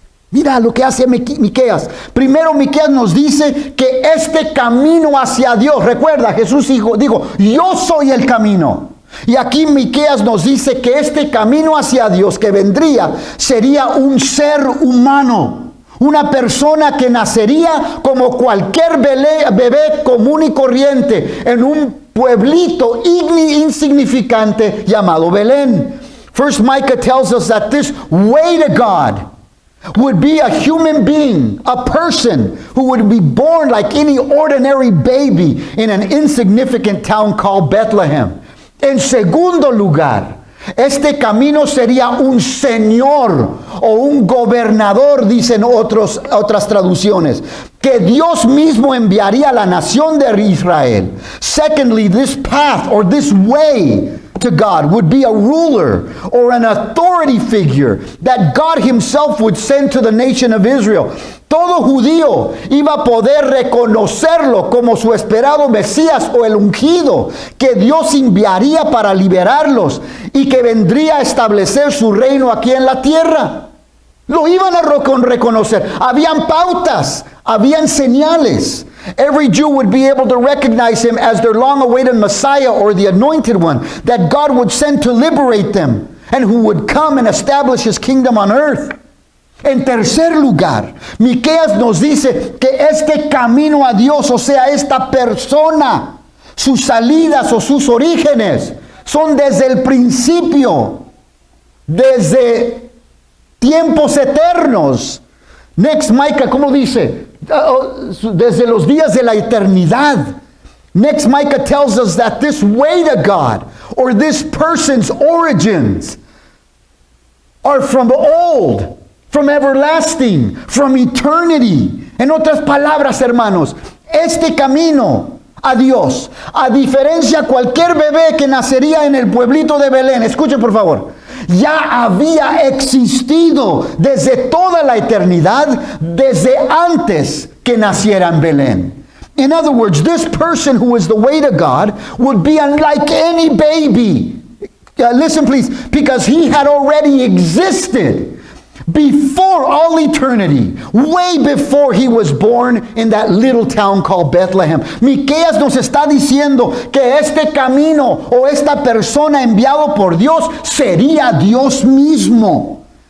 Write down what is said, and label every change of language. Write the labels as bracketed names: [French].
[Spanish] Mira lo que hace Miqueas. Primero Miqueas nos dice que este camino hacia Dios, recuerda, Jesús dijo, yo soy el camino. Y aquí Miqueas nos dice que este camino hacia Dios que vendría sería un ser humano. Una persona que nacería como cualquier bebé común y corriente en un pueblito insignificante llamado Belén. [English] First Micah tells us that this way to God would be a human being, a person who would be born like any ordinary baby in an insignificant town called Bethlehem. [Spanish] En segundo lugar, este camino sería un señor o un gobernador, dicen otras traducciones, que Dios mismo enviaría a la nación de Israel. [English] Secondly, this path or this way to God would be a ruler or an authority figure that God himself would send to the nation of Israel. [Spanish] Todo judío iba a poder reconocerlo como su esperado Mesías o el ungido que Dios enviaría para liberarlos y que vendría a establecer su reino aquí en la tierra. Lo iban a reconocer. Habían pautas, habían señales. [English] Every Jew would be able to recognize him as their long-awaited Messiah or the anointed one that God would send to liberate them and who would come and establish his kingdom on earth. [Spanish] En tercer lugar, Miqueas nos dice que este camino a Dios, o sea, esta persona, sus salidas o sus orígenes, son desde el principio, desde tiempos eternos. [English] Next, [Spanish] Micah, ¿cómo dice? Desde los días de la eternidad. [English] Next, Micah tells us that this way to God, or this person's origins, are from old, from everlasting, from eternity. [Spanish] En otras palabras, hermanos, este camino a Dios, a diferencia de cualquier bebé que nacería en el pueblito de Belén, escuchen por favor, ya había existido desde toda la eternidad, desde antes que naciera en Belén. [English] In other words, this person who is the way to God would be unlike any baby. Listen please, because he had already existed before all eternity, way before he was born in that little town called Bethlehem. [Spanish] Miqueas nos está diciendo que este camino o esta persona enviado por Dios sería Dios mismo.